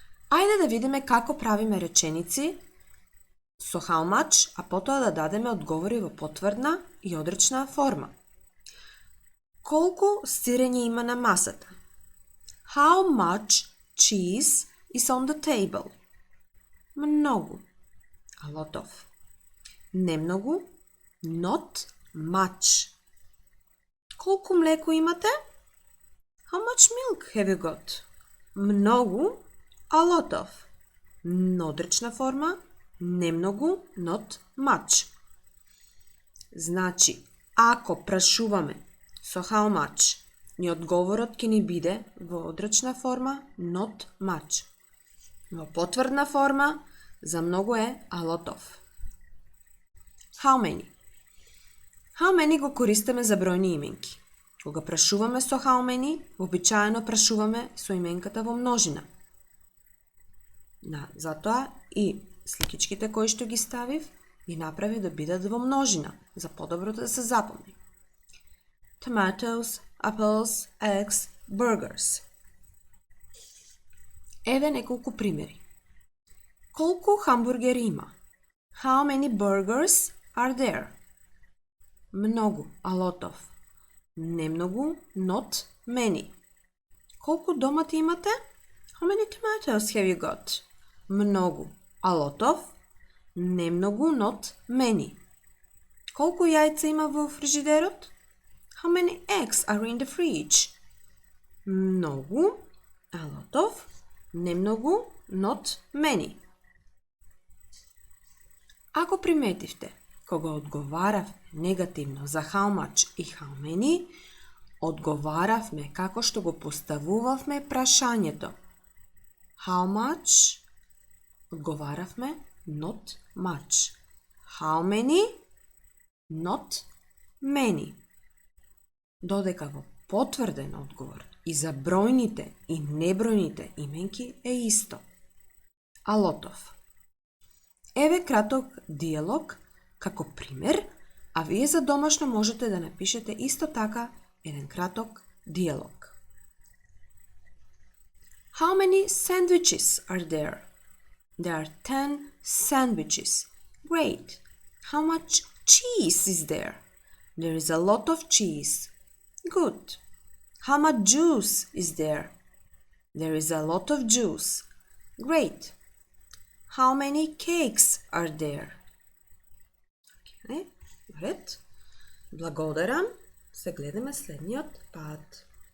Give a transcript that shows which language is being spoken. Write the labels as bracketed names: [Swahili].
[Macedonian] Ајде да видиме како правиме реченици со [English] how much, [Macedonian] а потоа да дадеме одговори во потврдна и одречна форма. Колку сирење има на масата? [English] How much cheese is on the table? [Macedonian] Многу. [English] A lot of. [Macedonian] Немногу. [English] Not much. [Macedonian] Колку млеко имате? [English] How much milk have you got? [Macedonian] Многу. [English] A lot of. [Macedonian] Одречна форма. Немногу. [English] Not much. [Macedonian] Значи, ако прашуваме со [English] how much, [Macedonian] ни одговорот ќе ни биде во одречна форма [English] not much. [Macedonian] Во потврдна форма за многу е [English] a lot of. How many? How many [Macedonian] го користиме за бројни именки. Кога прашуваме со [English] how many, [Macedonian] обичаено прашуваме со именката во множина. Затоа и сликичките кои што ги ставив ги направи да бидат во множина, за подобро да се запомни. [English] Tomatoes, apples, eggs, burgers. [Macedonian] Еве неколку примери. Колку хамбургери има? [English] How many burgers are there? [Macedonian] Многу, [English] a lot of. [Macedonian] Немногу, [English] not many. [Macedonian] Колку домати имате? [English] How many tomatoes have you got? [Macedonian] Многу, [English] a lot of. [Macedonian] Немногу, [English] not many. [Macedonian] Колку јајца има во фрижидерот? [English] How many eggs are in the fridge? [Macedonian] Многу, [English] a lot of. [Macedonian] Немногу, [English] not many. [Macedonian] Ако приметивте, кога одговаравме негативно за [English] how much [Macedonian] и [English] how many, [Macedonian] одговаравме како што го поставувавме прашањето. [English] How much? [Macedonian] Одговаравме [English] not much. How many? Not many. [Macedonian] Додека во потврден одговор и за бројните и небројните именки е исто. [English] A lot of. [Macedonian] Еве краток диалог како пример, а вие за домашно можете да напишете исто така еден краток диалог. [English] How many sandwiches are there? There are 10 sandwiches. Great. How much cheese is there? There is a lot of cheese. Good. How much juice is there? There is a lot of juice. Great. How many cakes are there? [Macedonian] Okay. Ред. Благодарам. Се гледаме следниот пат.